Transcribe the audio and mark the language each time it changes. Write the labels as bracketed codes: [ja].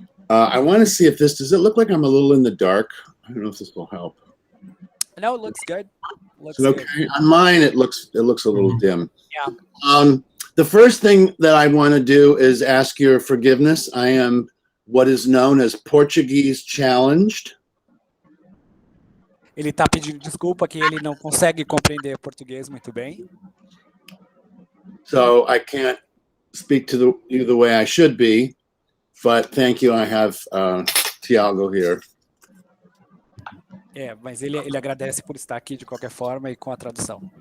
[en] I want to see if does it look like I'm a little in the dark? I don't know if this will help. No, it looks good. Okay. On mine, it looks a little dim. Yeah. The first thing that I want to do is ask your forgiveness. I am what is known as Portuguese challenged. [pt] Ele está pedindo desculpa que ele não consegue compreender português muito bem. [en] So I can't speak to you the way I should be, but thank you. I have Thiago here. [pt] É, mas ele agradece por estar aqui de qualquer forma e com a tradução.